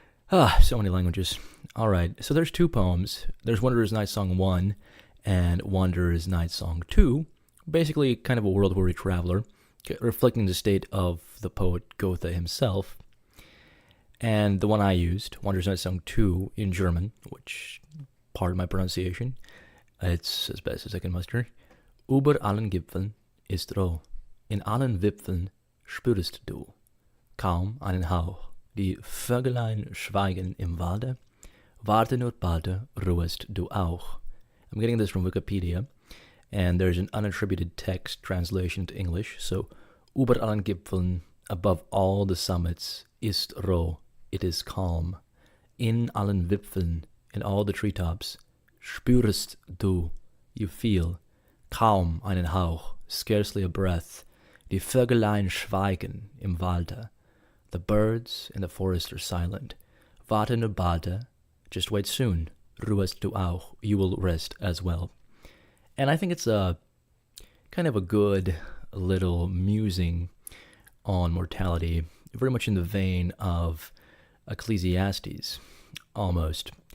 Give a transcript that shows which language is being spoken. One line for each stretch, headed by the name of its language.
English: So many languages. Alright, so there's two poems. There's Wanderer's Night Song 1 and Wanderer's Night Song 2. Basically, kind of a world-weary traveler, reflecting the state of the poet Goethe himself. And the one I used, Wanderer's Night Song 2 in German, which, pardon my pronunciation, it's as best as I can muster.
German: Über allen Gipfeln ist roh, in allen Wipfeln spürst du kaum einen Hauch. Die Vögelein schweigen im Walde, warte nur balde, ruhest du auch.
English: I'm getting this from Wikipedia, and there's an unattributed text translation to English, so
German: über allen Gipfeln,
English: above all the summits,
German: ist roh,
English: it is calm.
German: In allen Wipfeln,
English: in all the treetops,
German: spürst du,
English: you feel,
German: kaum einen Hauch,
English: scarcely a breath.
German: Die Vögelein schweigen im Walde.
English: The birds in the forest are silent.
German: Warte nur balde,
English: just wait soon.
German: Ruhest du auch,
English: you will rest as well. And I think it's a kind of a good little musing on mortality, very much in the vein of Ecclesiastes, almost.